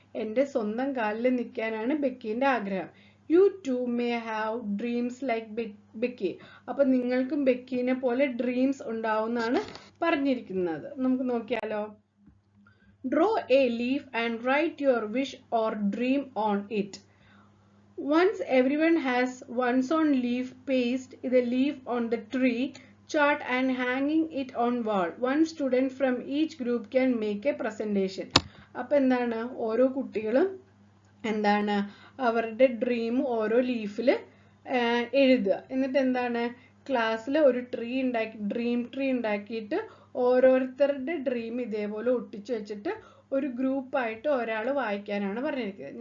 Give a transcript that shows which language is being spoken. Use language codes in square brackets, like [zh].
[ml] എൻ്റെ സ്വന്തം കാലിൽ നിൽക്കാനാണ് ബെക്കീൻ്റെ ആഗ്രഹം. [en] You too may have dreams like Becky. [ml] അപ്പം നിങ്ങൾക്കും ബെക്കീനെ പോലെ ഡ്രീംസ് ഉണ്ടാവുമെന്നാണ് പറഞ്ഞിരിക്കുന്നത്. നമുക്ക് നോക്കിയാലോ. [en] Draw a leaf and write your wish or dream on it. Once everyone has one's own leaf, paste the leaf on the tree chart and hanging it on wall. One student from each group can make a presentation. [ml] അപ്പോൾ എന്താണ് ഓരോ കുട്ടികളും എന്താണ് അവരുടെ dream ഓരോ ലീഫിൽ എഴുതുക. എന്നിട്ട് എന്താണ് ക്ലാസ്സിൽ ഒരു ഡ്രീം ട്രീ ഉണ്ടാക്കിയിട്ട് ഓരോരുത്തരുടെ ഡ്രീം ഇതേപോലെ ഒട്ടിച്ചു വെച്ചിട്ട് ഒരു ഗ്രൂപ്പായിട്ട് ഒരാൾ വായിക്കാനാണ് പറഞ്ഞിരിക്കുന്നത്.